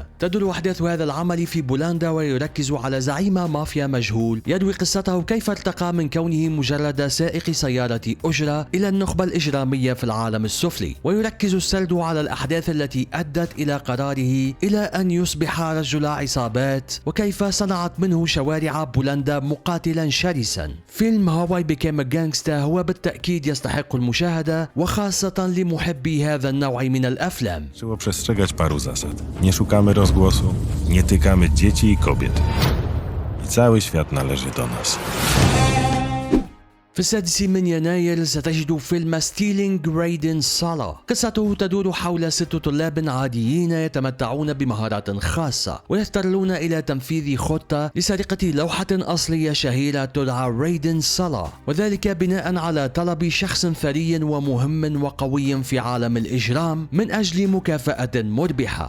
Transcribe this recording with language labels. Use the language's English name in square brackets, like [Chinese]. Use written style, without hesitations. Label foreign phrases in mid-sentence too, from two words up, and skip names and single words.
[Arabic] تدور أحداث هذا العمل في بولندا، ويركز على زعيم مافيا مجهول يروي قصته كيف ارتقى من كونه مجرد سائق سيارة أجرة إلى النخبة الإجرامية في العالم السفلي، ويركز السرد على الأحداث التي أدت إلى قراره إلى أن يصبح رجل عصابات، وكيف صنعت منه شوارع بولندا مقاتلا شرسا. فيلم How I Became a Gangster هو بالتأكيد يستحق المشاهدة، وخاصة لمحبي هذا النوع من الأفلام. [Polish] Trzeba przestrzegać paru zasad. Nie szukamy rozgłosu, nie tykamy dzieci i kobiet. I cały świat należy do nas. [Arabic] في 6 من يناير ستجد فيلم ستيلينج رايدن سالا. قصته تدور حول 6 طلاب عاديين يتمتعون بمهارات خاصة، ويضطرون إلى تنفيذ خطة لسرقة لوحة أصلية شهيرة تدعى رايدن سالا، وذلك بناء على طلب شخص ثري ومهم وقوي في عالم الإجرام من أجل مكافأة مربحة.